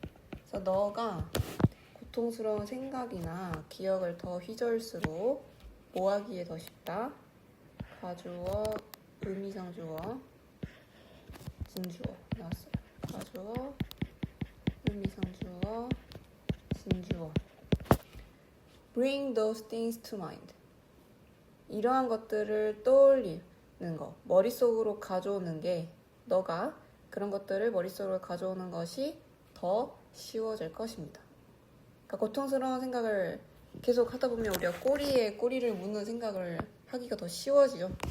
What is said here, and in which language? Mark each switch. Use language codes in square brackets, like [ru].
[ko] 그래서 너가 고통스러운 생각이나 기억을 더 휘저을수록 뭐 하기에 더 쉽다? 가주어, 의미상주어, 진주어 나왔어요. 가주어, 의미상주어, 진주어. [en] Bring those things to mind. [ko] 이러한 것들을 떠올리는 거, 머릿속으로 가져오는 게 너가 그런 것들을 머릿속으로 가져오는 것이 더 쉬워질 것입니다. 그러니까 고통스러운 생각을 계속 하다 보면 우리가 꼬리에 꼬리를 무는 생각을 하기가 더 쉬워지죠.